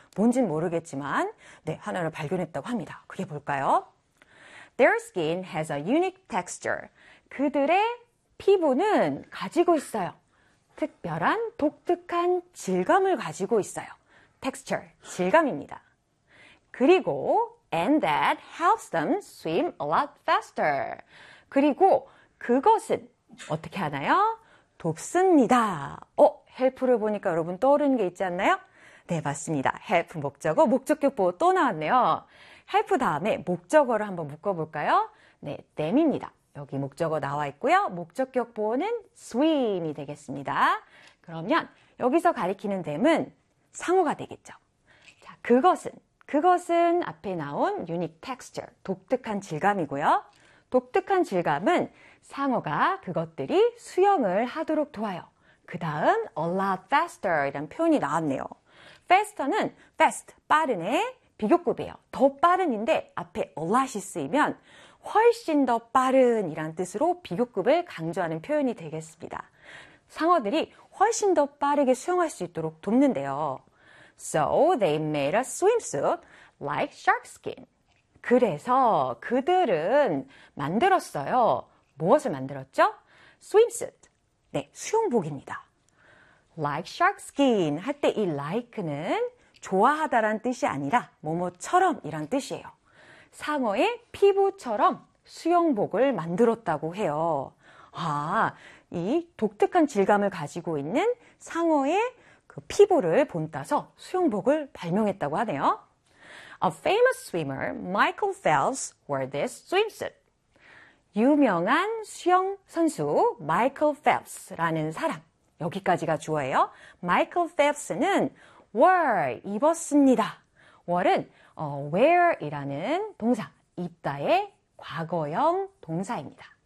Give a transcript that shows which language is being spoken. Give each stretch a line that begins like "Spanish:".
Korean: 뭔진 모르겠지만, 네, 하나를 발견했다고 합니다. 그게 뭘까요?
English: Their skin has a unique texture.
Korean: 그들의 피부는 가지고 있어요. 특별한, 독특한 질감을 가지고 있어요. texture, 질감입니다. 그리고,
English: and that helps them swim a lot faster.
Korean: 그리고, 그것은, 어떻게 하나요? 돕습니다. 헬프를 보니까 여러분 떠오르는 게 있지 않나요? 네, 맞습니다. 헬프 목적어, 목적격보 또 나왔네요. 헬프 다음에 목적어를 한번 묶어볼까요? 네, them입니다. 여기 목적어 나와 있고요. 목적격보는 swim이 되겠습니다. 그러면 여기서 가리키는 them은 상어가 되겠죠. 자, 그것은 앞에 나온 unique texture, 독특한 질감이고요. 독특한 질감은 상어가 그것들이 수영을 하도록 도와요. 그 다음 a lot faster 이란 표현이 나왔네요. faster는 fast, 빠른의 비교급이에요. 더 빠른인데 앞에 a lot이 쓰이면 훨씬 더 빠른이란 뜻으로 비교급을 강조하는 표현이 되겠습니다. 상어들이 훨씬 더 빠르게 수영할 수 있도록 돕는데요.
English: So they made a swimsuit like shark skin.
Korean: 그래서 그들은 만들었어요. 무엇을 만들었죠? Swimsuit. 네, 수영복입니다.
English: Like shark skin
Korean: 할때이 like는 좋아하다란 뜻이 아니라 뭐뭐처럼이란 뜻이에요. 상어의 피부처럼 수영복을 만들었다고 해요. 아, 이 독특한 질감을 가지고 있는 상어의 그 피부를 본따서 수영복을 발명했다고 하네요.
English: A famous swimmer, Michael Phelps, wore this swimsuit.
Korean: 유명한 수영 선수 마이클 펠프스라는 사람. 여기까지가 주어예요. 마이클 펠프스는 wore 입었습니다. wore은 wear이라는 동사, 입다의 과거형 동사입니다.